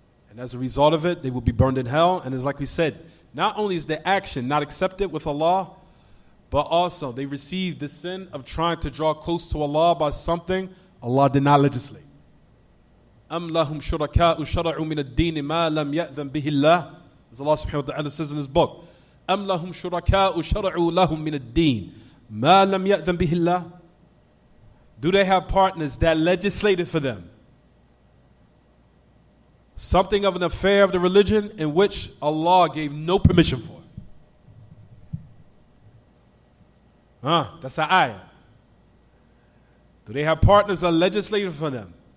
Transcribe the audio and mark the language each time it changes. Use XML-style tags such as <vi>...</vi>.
<en>And as a result of it, they will be burned in hell. And it's like we said, not only is their action not accepted with Allah, but also they received the sin of trying to draw close to Allah by something Allah did not legislate.</en> <ar>أَمْ لَهُمْ شُرَكَاءُ شَرَعُوا مِنَ الدِّينِ مَا لَمْ يَأْذَنْ بِهِ اللَّهُ.</ar> <en>As Allah subhanahu wa ta'ala says in his book,</en> <ar>أَمْ لَهُمْ شُرَكَاءُ شَرَعُوا لَهُمْ مِنَ الدِّينِ مَا لَمْ يَأْذَنْ بِهِ اللَّهُ.</ar> <en>Do they have partners that legislated for them something of an affair of the religion in which Allah gave no permission for? That's an ayah. Do they have partners that legislated for them?</en>